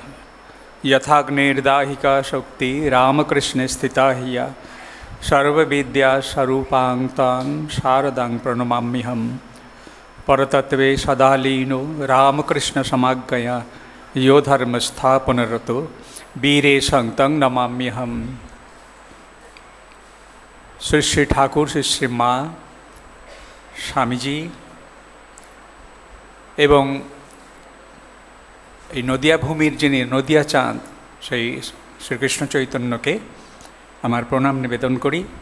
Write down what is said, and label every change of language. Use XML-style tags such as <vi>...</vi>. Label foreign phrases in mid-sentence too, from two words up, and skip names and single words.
<sa>यथाग्निर्दाहिका शक्ति रामकृष्णे स्थिता हिया सर्वविद्यास्वरूपां तां शारदां प्रणमाम्यहम्। परतत्वे सदा लीनो रामकृष्णसमाज्ञया यो धर्मस्थापनरतो वीरे संतं नमाम्यहम्।</sa> <bn>শ্রী শ্রী ঠাকুর, শ্রী শ্রী মা, স্বামীজি এবং এই নদিয়া ভূমির যিনি নদিয়া চাঁদ সেই শ্রীকৃষ্ণ চৈতন্যকে আমার প্রণাম নিবেদন করি।</bn>